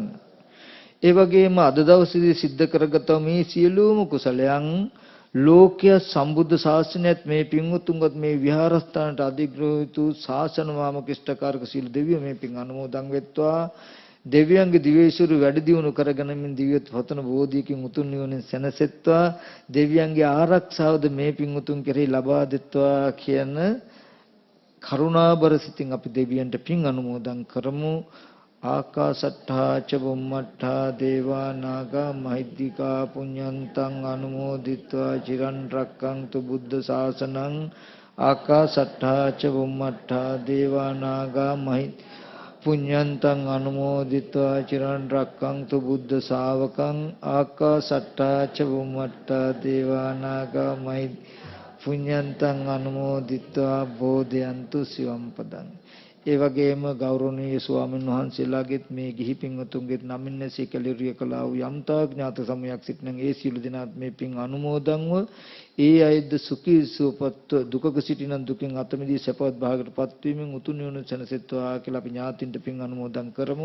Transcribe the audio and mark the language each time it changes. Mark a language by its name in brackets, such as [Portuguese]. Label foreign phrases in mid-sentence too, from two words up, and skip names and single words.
[Sinhala] ඒ වගේම අද දවසේදී සිද්ධ කරගත මේ සියලුම කුසලයන් ලෝකීය සම්බුද්ධ ශාසනයත් මේ පින්වුතුන්ගත් මේ විහාරස්ථානට අධිග්‍රහිතු ශාසන මාමක ඉෂ්ඨකාරක සීල දෙවියෝ මේ පින් අනුමෝදන් වෙත්වා. දෙවියන්ගේ දිවයිසුරු වැඩි දියුණු කරගෙන මින් දිව්‍යත් පතන බෝධියකින් උතුම් නිවනින් සැනසෙත්වා. දෙවියන්ගේ ආරක්ෂාවද මේ පින් උතුම් කෙරෙහි ලබා දෙත්වා කියන කරුණාබර සිතින් අපි දෙවියන්ට පින් අනුමෝදන් කරමු. [Pali] ආකාසට්ඨා ච බුම්මට්ඨා දේවා නාග මහිද්దికා පුඤ්ඤන්තං අනුමෝදිත්වා චිරන් රැක්කන්තු බුද්ධ ශාසනං. ආකාසට්ඨා ච බුම්මට්ඨා දේවා නාග පුඤ්ඤන්තං අනුමෝදිත්වා චිරන් රැක්කන්තු බුද්ධ ශාවකං. ආකාසට්ඨා ච බුම්මට්ඨා දේවා නාග පුඤ්ඤන්තං අනුමෝදිත්වා බෝධයන්තු සිවම් පදං. [Sinhala] ඒ වගේම ගෞරවනීය ස්වාමීන් වහන්සේලාගෙත් මේ ගිහි පින්වතුන්ගෙත් නමින් සීකලිරිය කළා වූ යම්තා ඥාත සමයක් සිටින ඒ සියලු දෙනාත් මේ පින් අනුමෝදන්ව ඒ අයද සුඛී සුවපත් දුකක සිටින දුකින් අත මිදී සපවත් භාගයටපත් වීමෙන් උතුම් නිවන සැනසෙත්වා කියලා අපි ඥාතින්ට පින් අනුමෝදන් කරමු.